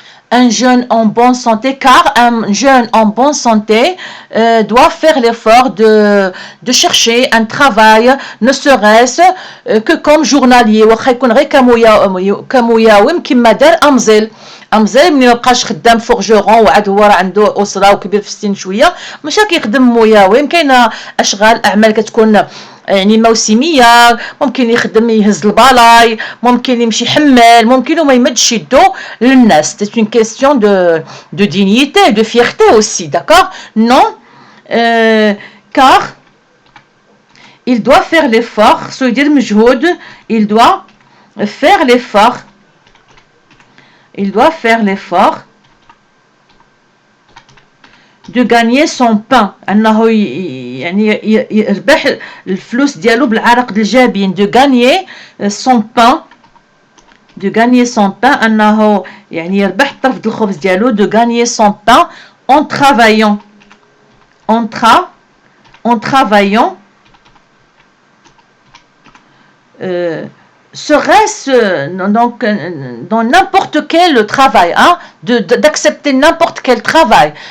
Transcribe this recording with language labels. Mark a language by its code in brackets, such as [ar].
[fr] Un jeune en bonne santé, car un jeune en bonne santé doit faire l'effort de chercher un travail, ne serait-ce que comme journalier. [ar] واخا يكون غير كمياوم كما دار أمزل. أمزل ملي مبقاش خدام فورجورون وعاد هو راه عنده أسرة وكبير في السن شوية، ماشي كيخدم مياوم. كاينة أشغال أعمال كتكون يعني موسميه، ممكن يخدم يهز البلاي، ممكن يمشي يحمل، ممكن وما يمدش يدو للناس. [fr] c'est une question de dignité, de fierté aussi. D'accord? Non, car il doit faire l'effort. Ça veut dire [ar] مجهود. [fr] Il doit faire l'effort. Il doit faire l'effort de gagner son pain. [ar] أنه يعني يربح الفلوس ديالو بالعرق الجابين. [fr] de gagner son pain. de gagner son pain. [ar] أنه يعني يربح طرف الخبز ديالو. [fr] de gagner son pain en travaillant. en travaillant. Serait-ce donc dans n'importe quel travail, hein, d'accepter n'importe quel travail.